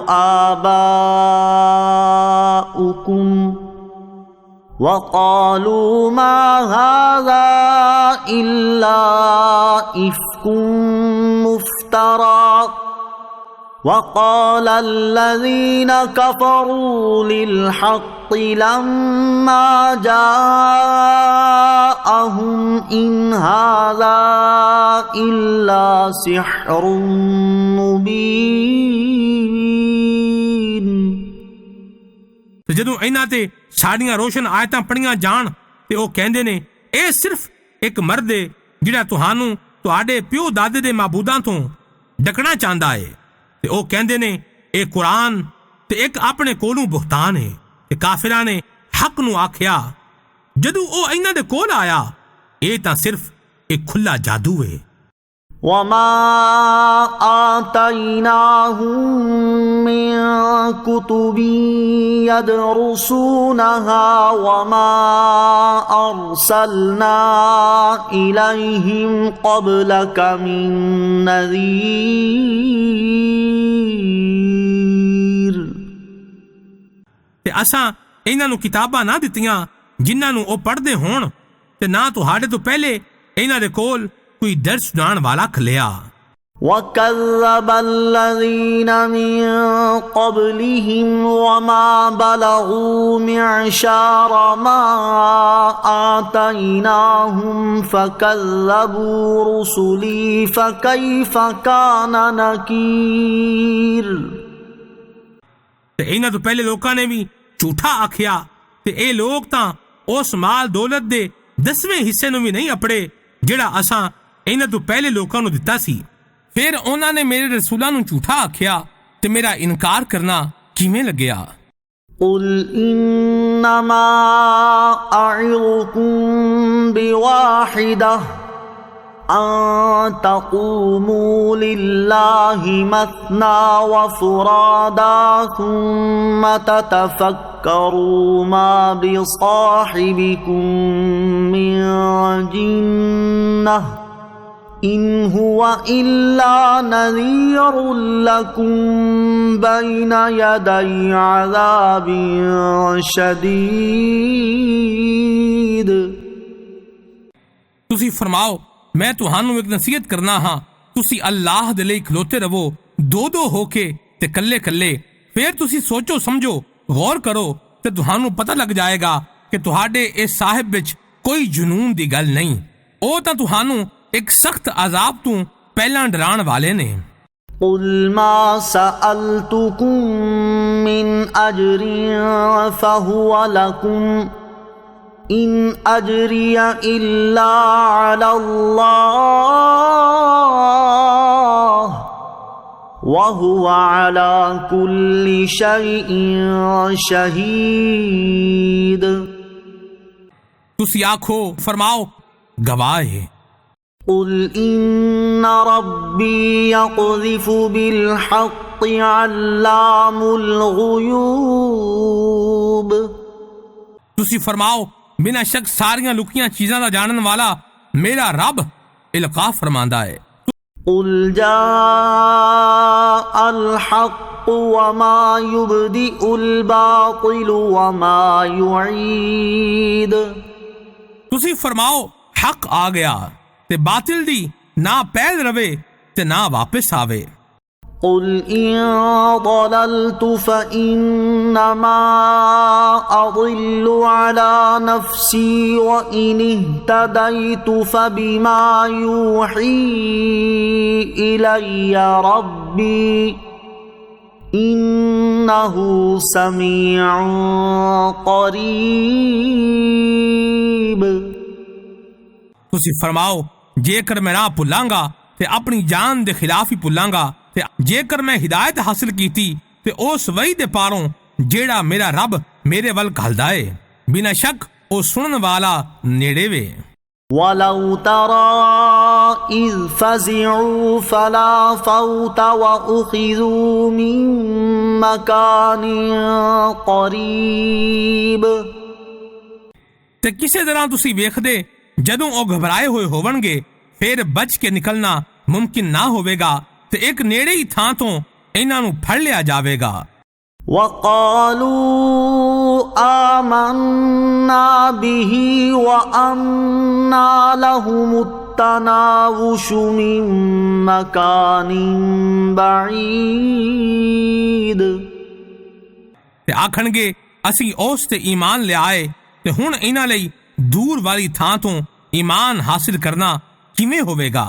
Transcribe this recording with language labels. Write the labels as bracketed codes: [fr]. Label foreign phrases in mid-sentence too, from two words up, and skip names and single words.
[ar] آبَاؤُكُمْ وَقَالُوا مَا هَذَا إِلَّا إِفْكٌ مُفْتَرًى وَقَالَ الَّذِينَ كَفَرُوا لِلْحَقِّ لَمَّا جَاءَهُمْ إِنْ هَذَا إِلَّا سِحْرٌ مُبِينٌ۔ [pa] ਤੇ ਜਦੋਂ ਇਹਨਾਂ ਤੇ ਸਾਡੀਆਂ ਰੋਸ਼ਨ ਆਇਤਾਂ ਪੜੀਆਂ ਜਾਣ ਤੇ ਉਹ ਕਹਿੰਦੇ ਨੇ ਇਹ ਸਿਰਫ ਇੱਕ ਮਰਦ ਏ ਜਿਹੜਾ ਤੁਹਾਨੂੰ ਤੁਹਾਡੇ ਪਿਓ ਦਾਦੇ ਦੇ ਮਾਬੂਦਾਂ ਤੋਂ ਡਕਣਾ ਚਾਹੁੰਦਾ ਏ, ਤੇ ਉਹ ਕਹਿੰਦੇ ਨੇ ਇਹ ਕੁਰਾਨ ਤੇ ਇੱਕ ਆਪਣੇ ਕੋਲੋਂ ਬੁਹਤਾਨ ਏ। ਤੇ ਕਾਫਿਰਾਂ ਨੇ ਹੱਕ ਨੂੰ ਆਖਿਆ ਜਦੋਂ ਉਹ ਇਹਨਾਂ ਦੇ ਕੋਲ ਆਇਆ ਇਹ ਤਾਂ ਸਿਰਫ ਇੱਕ ਖੁੱਲਾ ਜਾਦੂ ਏ। [ar] وَمَا آتَيْنَاهُم مِّن كُتُبٍ يَدْرُسُونَهَا وَمَا أَرْسَلْنَا إِلَيْهِمْ قَبْلَكَ مِن نَذِيرٍ۔ [pa] ਤੇ ਅਸਾਂ ਇਹਨਾਂ ਨੂੰ ਕਿਤਾਬਾਂ ਨਾ ਦਿੱਤੀਆਂ ਜਿਨ੍ਹਾਂ ਨੂੰ ਉਹ ਪੜ੍ਹਦੇ ਹੋਣ, ਤੇ ਨਾ ਤੁਹਾਡੇ ਤੋਂ ਪਹਿਲੇ ਇਹਨਾਂ ਦੇ ਕੋਲ ਕੋਈ ਦਰਸ ਸੁਣਾਉਣ ਵਾਲਾ ਖਲਿਆ। [ar] وَكَذَّبَ الَّذِينَ مِن قَبْلِهِمْ وَمَا بَلَغُوا مِعْشَارَ مَا آتَيْنَاهُمْ فَكَذَّبُوا رُسُلِي فَكَيْفَ كَانَ نَكِيرِ۔ [pa] ਤੇ ਇਹਨਾਂ ਤੋਂ ਪਹਿਲੇ ਲੋਕਾਂ ਨੇ ਵੀ ਝੂਠਾ ਆਖਿਆ, ਤੇ ਇਹ ਲੋਕ ਤਾਂ ਉਸ ਮਾਲ ਦੌਲਤ ਦੇ 10ਵੇਂ ਹਿੱਸੇ ਨੂੰ ਵੀ ਨਹੀਂ ਅਪੜੇ ਜਿਹੜਾ ਅਸਾਂ ਇਹਨਾਂ ਤੋਂ ਪਹਿਲੇ ਲੋਕਾਂ ਨੂੰ ਦਿੱਤਾ ਸੀ। ਫਿਰ ਉਹਨਾਂ ਨੇ ਮੇਰੇ ਰਸੂਲਾਂ ਨੂੰ ਝੂਠਾ ਆਖਿਆ ਤੇ ਮੇਰਾ ਇਨਕਾਰ ਕਰਨਾ ਕਿਵੇਂ ਲੱਗਿਆ। [ar] قُلْ إِنَّمَا أَعِظُكُمْ بِوَاحِدَةٍ أَن تَقُومُوا لِلَّهِ مَثْنَىٰ وَفُرَادَىٰ ثُمَّ تَتَفَكَّرُوا مَا بِصَاحِبِكُم مِّن جِنَّةٍ إِنْ هُوَ إِلَّا نَذِيرٌ لَكُمْ بَيْنَ يَدَيْ عَذَابٍ شَدِيدٍ۔ [pa] ਤੁਸੀਂ ਫਰਮਾਓ ਮੈਂ ਤੁਹਾਨੂੰ ਇੱਕ ਨਸੀਹਤ ਕਰਨਾ ਹਾਂ ਤੁਸੀਂ ਅੱਲਾਹ ਦੇ ਲਈ ਖਲੋਤੇ ਰਹੋ ਦੋ ਦੋ ਹੋ ਕੇ ਤੇ ਕੱਲੇ ਕੱਲੇ। ਫਿਰ ਤੁਸੀਂ ਸੋਚੋ ਸਮਝੋ ਗੌਰ ਕਰੋ ਤੇ ਤੁਹਾਨੂੰ ਪਤਾ ਲੱਗ ਜਾਏਗਾ ਕਿ ਤੁਹਾਡੇ ਇਸ ਸਾਹਿਬ ਵਿੱਚ ਕੋਈ ਜਨੂਨ ਦੀ ਗੱਲ ਨਹੀਂ। ਉਹ ਤਾਂ ਤੁਹਾਨੂੰ ਇੱਕ ਸਖਤ ਅਜ਼ਾਬ ਤੋਂ ਪਹਿਲਾਂ ਡਰਾਉਣ ਵਾਲੇ ਨੇ। [ar] قل ما سألتكم من أجر فهو لكم إن أجري إلا على الله وهو على كل شيء شهيد۔ [pa] ਤੁਸੀਂ ਆਖੋ ਫਰਮਾਓ ਗਵਾਹ ਹੈ। [ar] قل إن ربي يقذف بالحق علام الغيوب۔ [pa] ਤੁਸੀਂ ਫਰਮਾਓ ਬਿਨਾਂ ਸ਼ੱਕ ਸਾਰੀਆਂ ਲੁਕੀਆਂ ਚੀਜ਼ਾਂ ਦਾ ਜਾਣਨ ਵਾਲਾ ਮੇਰਾ ਰੱਬ ਇਲਕਾ ਫਰਮਾਂਦਾ ਹੈ। [ar] قل جاء الحق وما يبدئ الباطل وما يعيد۔ [pa] ਤੁਸੀਂ ਫਰਮਾਓ ਹੱਕ ਆ ਗਿਆ ਤੇ ਬਾਤਿਲ ਦੀ ਨਾ ਪਹਿਲ ਰਵੇ ਤੇ ਨਾ ਵਾਪਸ ਆਵੇ। [ar] قل إن ضللت فإنما أضل على نفسي وإن اهتديت فبما يوحي إلي ربي إنه سميع قريب۔ [pa] ਤੁਸੀਂ ਫਰਮਾਓ ਜੇਕਰ ਮੈਂ ਰਾਹ ਭੁੱਲਾਂਗਾ ਤੇ ਆਪਣੀ ਜਾਨ ਦੇ ਖਿਲਾਫ ਹੀ ਭੁੱਲਾਂਗਾ ਤੇ ਜੇਕਰ ਮੈਂ ਹਿਦਾਇਤ ਹਾਸਲ ਕੀਤੀ ਤੇ ਉਸ ਵਹੀ ਦੇ ਪਾਰੋਂ ਜਿਹੜਾ ਮੇਰਾ ਰੱਬ ਮੇਰੇ ਵੱਲ ਘੱਲਦਾ ਏ ਬਿਨਾਂ ਸ਼ੱਕ ਉਹ ਸੁਣਨ ਵਾਲਾ ਨੇੜੇ ਵੇ। [ar] ولو ترى إذ فزعوا فلا فوت وأخذوا من مكان قريب۔ [pa] ਤੇ ਕਿਸੇ ਤਰ੍ਹਾਂ ਤੁਸੀਂ ਵੇਖਦੇ ਜਦੋਂ ਉਹ ਘਬਰਾਏ ਹੋਏ ਹੋਵਣਗੇ ਫਿਰ ਬਚ ਕੇ ਨਿਕਲਣਾ ਮੁਮਕਿਨ ਨਾ ਹੋਵੇਗਾ ਤੇ ਇੱਕ ਨੇੜੇ ਹੀ ਥਾਂ ਤੋਂ ਇਹਨਾਂ ਨੂੰ ਫੜ ਲਿਆ ਜਾਵੇਗਾ। [ar] وقالوا آمنا به وأنى لهم التناوش من مكان بعيد۔ [pa] ਤੇ ਆਖਣਗੇ ਅਸੀਂ ਉਸ ਤੇ ਈਮਾਨ ਲਿਆਏ ਤੇ ਹੁਣ ਇਹਨਾਂ ਲਈ ਦੂਰ ਵਾਲੀ ਥਾਂ ਤੋਂ ਈਮਾਨ ਹਾਸਿਲ ਕਰਨਾ ਕਿਵੇਂ ਹੋਵੇਗਾ।